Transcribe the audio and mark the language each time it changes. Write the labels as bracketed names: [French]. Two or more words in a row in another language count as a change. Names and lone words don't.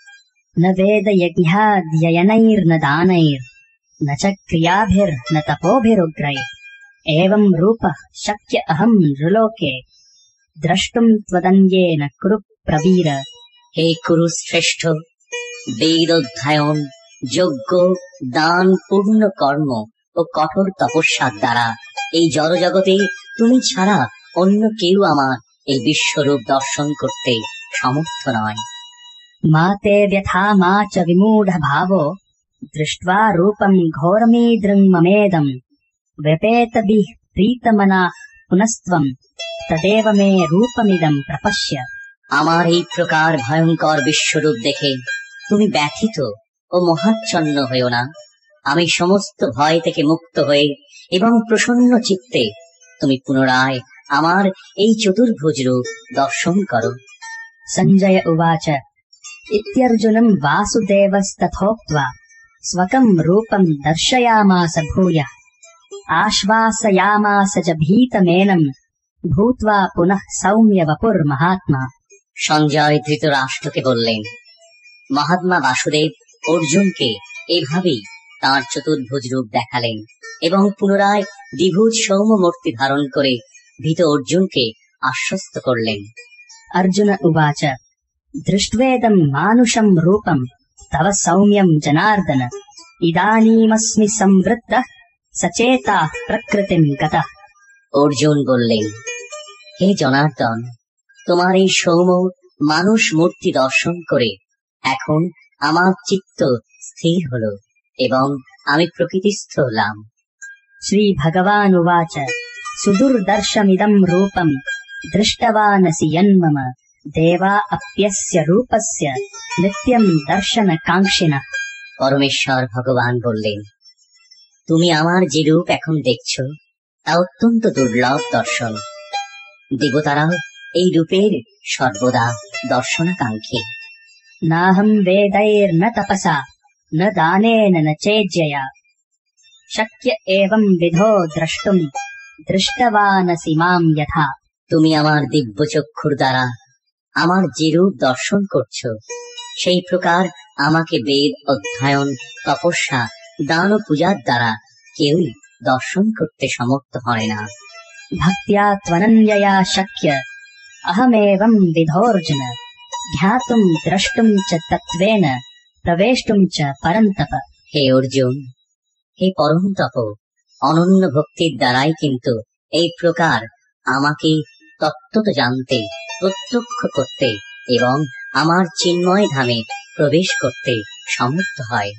[Sanskrit] न वेदयज्ञाध्ययनैर्न दानैर्न च क्रियाभिर्न तपोभिरुग्रैः एवम् रूपः शक्य अहम् नृलोके द्रष्टुम् त्वदन्येन कुरु प्रवीर। [Bangla] হে কুরু শ্রেষ্ঠ, বেদ অধ্যয়ন, যজ্ঞ, দান, পূর্ণ কর্ম ও কঠোর তপস্যার দ্বারা এই জড়জগতে তুমি ছাড়া অন্য কেউ আমার এই বিশ্বরূপ দর্শন করতে সমর্থ নয়। [Sanskrit] मा ते व्यथा मा च विमूढभावो दृष्ट्वा रूपम् घोरमीदृङ्ममेदम् व्यपेतभिः प्रीतमनाः पुनस्त्वम् तदेव मे रूपमिदम् प्रपश्य। [Bangla] আমার এই প্রকার ভয়ঙ্কর বিশ্বরূপ দেখে তুমি ব্যথিত ও মহাচ্ছন্ন হইও না। আমি সমস্ত ভয় থেকে মুক্ত হয়ে এবং প্রসন্ন চিত্তে তুমি পুনরায় আমার এই চতুর্ভুজ রূপ দর্শন করো। [Sanskrit] सञ्जय उवाच इत्यर्जुनम् वासुदेवस्तथोक्त्वा स्वकम् रूपम् दर्शयामास भूयः आश्वासयामास च भीतमेनम् भूत्वा पुनः सौम्य वपुर्महात्मा। [Bangla] সঞ্জয় ধৃতরাষ্ট্রকে বললেন, মহাত্মা বাসুদেব অর্জুনকে এভাবেই তাঁর চতুর্ভুজ রূপ দেখালেন এবং পুনরায় দ্বিভুজ সৌম্য মূর্তি ধারণ করে ভীত অর্জুনকে আশ্বস্ত করলেন। [Sanskrit] अर्जुन उवाच दृष्ट्वेदं मानुषं रूपं तव सौम्यं जनार्दन इदानीमस्मि संवृत्तः सचेताः प्रकृतिं गतः। [Bangla] অর্জুন বললেন, হে জনার্দন, তোমার এই সৌম্য মানুষ মূর্তি দর্শন করে এখন আমার চিত্ত স্থির হল এবং আমি প্রকৃতিস্থ হলাম। [Sanskrit] श्रीभगवानुवाच सुदुर्दर्शमिदं रूपं दृष्टवानसि यन्मम देवा अप्यस्य रूपस्य नित्यं दर्शनकाङ्क्षिणः। [Bangla] পরমেশ্বর ভগবান বললেন, তুমি আমার যে রূপ এখন দেখছ তা অত্যন্ত দুর্লভ দর্শন। দেবতারাও এই রূপের সর্বদা দর্শনাকাঙ্ক্ষী। [Sanskrit] नाहं वेदैर्न तपसा न दानेन न चेज्यया शक्य एवं विधो द्रष्टुं दृष्टवानसि मां यथा। [Bangla] তুমি আমার দিব্য চক্ষুর দ্বারা আমার যে রূপ দর্শন করছো সেই প্রকার আমাকে বেদ অধ্যয়ন, তপস্যা, দান ও পূজার দ্বারা কেউই দর্শন করতে সমর্থ হয় না। [Sanskrit] भक्त्या त्वनन्यया शक्य अहमेवं विधोऽर्जुन ध्यातुं द्रष्टुं च तत्त्वेन प्रवेष्टुं च परन्तप। [Bangla] হে অর্জুন, হে পরম তপ, অনন্য ভক্তির দ্বারাই কিন্তু এই প্রকার আমাকে তত্ত্বত জানতে, প্রত্যক্ষ করতে এবং আমার চিন্ময় ধামে প্রবেশ করতে সমর্থ হয়।